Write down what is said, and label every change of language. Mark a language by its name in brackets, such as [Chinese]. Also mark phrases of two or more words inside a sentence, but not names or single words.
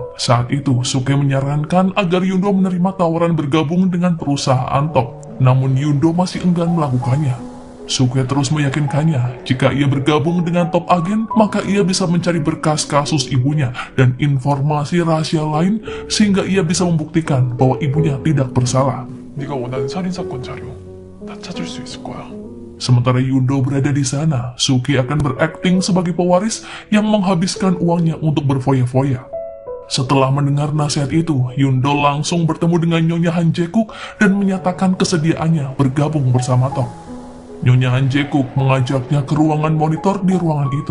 [Indonesian] Saat itu, Suke menyarankan agar Yundo menerima tawaran bergabung dengan perusahaan top. Namun Yundo masih enggan melakukannya. Suke terus meyakinkannya, jika ia bergabung dengan top agen, maka ia bisa mencari berkas kasus ibunya dan informasi rahasia lain, sehingga ia bisa membuktikan bahwa ibunya tidak bersalah. [Korean] 네가 원하는 살인사건 자료 다 찾을 수 있을 거야. [Indonesian] Sementara Yundo berada di sana, Suki akan berakting sebagai pewaris yang menghabiskan uangnya untuk berfoya-foya. Setelah mendengar nasihat itu, Yundo langsung bertemu dengan Nyonya Han Jae-kuk dan menyatakan kesediaannya bergabung bersama Top. Nyonya Han Jae-kuk mengajaknya ke ruangan monitor di ruangan itu.